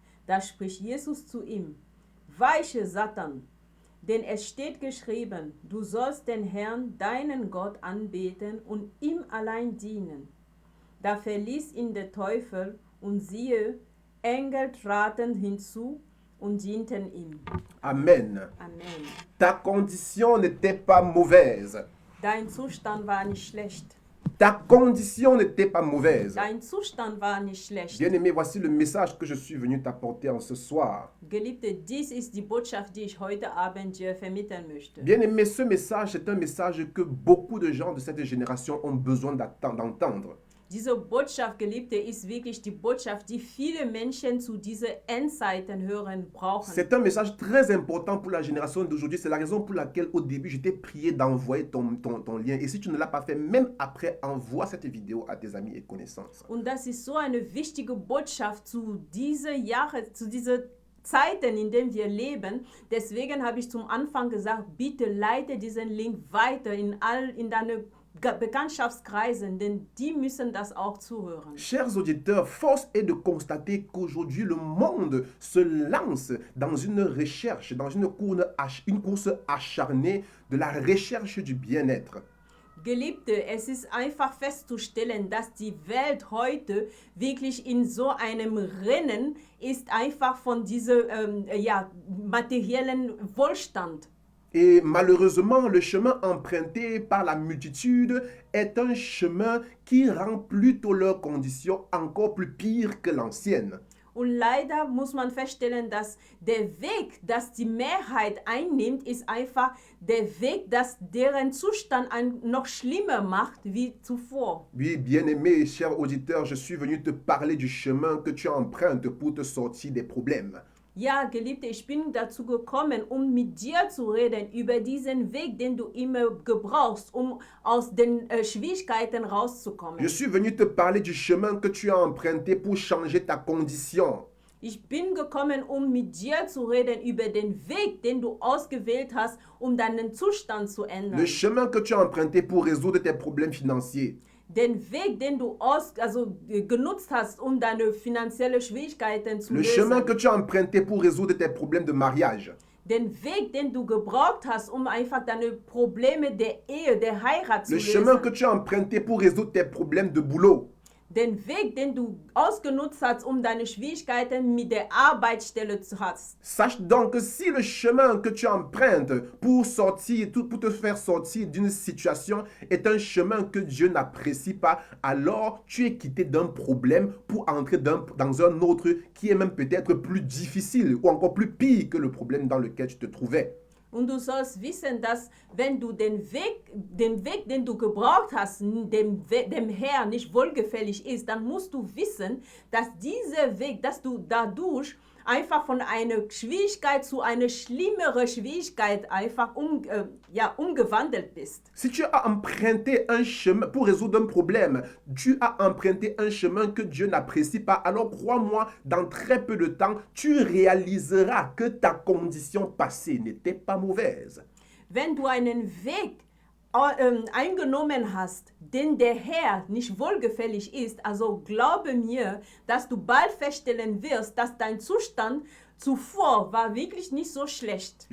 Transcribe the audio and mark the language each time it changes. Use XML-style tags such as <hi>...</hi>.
<de>Da spricht Jesus zu ihm, weiche Satan, denn es steht geschrieben, du sollst den Herrn, deinen Gott, anbeten und ihm allein dienen. Da verließ ihn der Teufel, und siehe, Engel traten hinzu und dienten ihm. Amen. Amen.</de> <fr>Ta condition n'était pas mauvaise.</fr> <de>Dein Zustand war nicht schlecht.</de> <fr>Ta condition n'était pas mauvaise.</fr> <de>Dein Zustand war nicht schlecht.</de> <fr>Bien-aimé, voici le message que je suis venu t'apporter en ce soir.</fr> <de>Geliebte, dies ist die Botschaft, die ich heute Abend dir vermitteln möchte.</de> <fr>Bien-aimé, ce message, c'est un message que beaucoup de gens de cette génération ont besoin d'entendre.</fr> <de>Diese Botschaft, Geliebte, ist wirklich die Botschaft, die viele Menschen zu diesen Endzeiten hören brauchen.</de> <fr>C'est un message très important pour la génération d'aujourd'hui. C'est la raison pour laquelle au début, je t'ai prié d'envoyer ton lien. Et si tu ne l'as pas fait, même après, envoie cette vidéo à tes amis et connaissances.</fr> <de>Und das ist so eine wichtige Botschaft zu diesen Zeiten, in denen wir leben. Deswegen habe ich zum Anfang gesagt, bitte leite diesen Link weiter in deine Bekanntschaftskreisen, denn die müssen das auch zuhören.</de> <fr>Chers auditeurs, force est de constater qu'aujourd'hui le monde se lance dans une recherche, dans une course acharnée de la recherche du bien-être.</fr> <de>Geliebte, es ist einfach festzustellen, dass die Welt heute wirklich in so einem Rennen ist, einfach von diesem materiellen Wohlstand.</de> <fr>Et malheureusement, le chemin emprunté par la multitude est un chemin qui rend plutôt leurs conditions encore plus pires que l'ancienne.</fr> <de>Und leider muss man feststellen, dass der Weg, das die Mehrheit einnimmt, ist einfach der Weg, das deren Zustand noch schlimmer macht wie zuvor.</de> <fr>Oui, bien-aimé, cher auditeur, je suis venu te parler du chemin que tu empruntes pour te sortir des problèmes.</fr> <de>Ja, Geliebte, ich bin dazu gekommen, um mit dir zu reden über diesen Weg, den du immer gebrauchst, um aus den Schwierigkeiten rauszukommen.</de> <fr>Je suis venu te parler du chemin que tu as emprunté pour changer ta condition.</fr> <de>Ich bin gekommen, um mit dir zu reden über den Weg, den du ausgewählt hast, um deinen Zustand zu ändern.</de> <fr>Le chemin que tu as emprunté pour résoudre tes problèmes financiers.</fr> <de>Den Weg, den du genutzt hast, um deine finanziellen Schwierigkeiten zu</de> <fr>Le chemin que</fr> <de>lösen.</de> <fr>tu as emprunté pour résoudre tes problèmes de mariage.</fr> <de>Den Weg, den du gebraucht hast, um einfach deine Probleme der Ehe, der Heirat zu</de> <fr>Le chemin que</fr> <de>lösen.</de> <fr>tu as emprunté pour résoudre tes problèmes de boulot.</fr> <de>Den Weg, den du ausgenutzt hast, um deine Schwierigkeiten mit der Arbeitsstelle zu hast.</de> <fr>Sache donc que si le chemin que tu empruntes pour sortir, pour te faire sortir d'une situation est un chemin que Dieu n'apprécie pas, alors tu es quitté d'un problème pour entrer dans un autre qui est même peut-être plus difficile ou encore plus pire que le problème dans lequel tu te trouvais.</fr> <de>Und du sollst wissen, dass wenn du den Weg, den du gebraucht hast, dem Herrn nicht wohlgefällig ist, dann musst du wissen, dass dieser Weg, dass du dadurch einfach von einer Schwierigkeit zu einer schlimmeren Schwierigkeit einfach umgewandelt bist.</de> <fr>Si tu as emprunté un chemin pour résoudre un problème, tu as emprunté un chemin que Dieu n'apprécie pas, alors crois-moi, dans très peu de temps, tu réaliseras que ta condition passée n'était pas mauvaise.</fr> <de>Wenn du einen Weg eingenommen hast, den der Herr nicht wohlgefällig ist, also glaube mir, dass du bald feststellen wirst, dass dein Zustand zuvor war wirklich nicht so schlecht.</de>